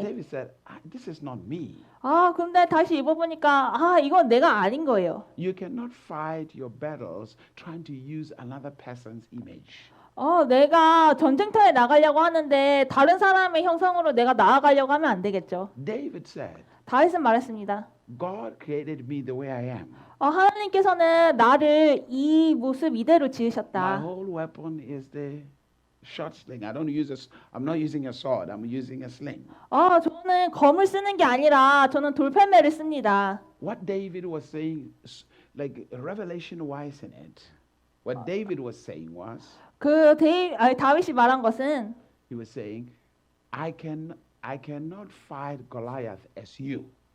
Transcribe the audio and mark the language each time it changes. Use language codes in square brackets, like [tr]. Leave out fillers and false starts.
[en] David said, "This is not me." [ko] 근데 다시 입어보니까 이건 내가 아닌 거예요. [en] You cannot fight your battles trying to use another person's image. [ko] 내가 전쟁터에 나가려고 하는데 다른 사람의 형상으로 내가 나아가려고 하면 안 되겠죠. [en] David said, [ko] 다윗은 말했습니다. [en] "God created me the way I am. [ko] 하나님께서는 나를 이 모습 이대로 [en] My [ko] 지으셨다. [en] whole weapon is the short sling. I'm not using a sword. I'm using a sling." [ko] 저는 검을 쓰는 게 아니라 저는 돌팔매를 씁니다. [en] What David was saying, like revelation wise in it, what David was saying was, [ko] 다윗이 말한 것은 [en] he was saying, I cannot fight Goliath as you.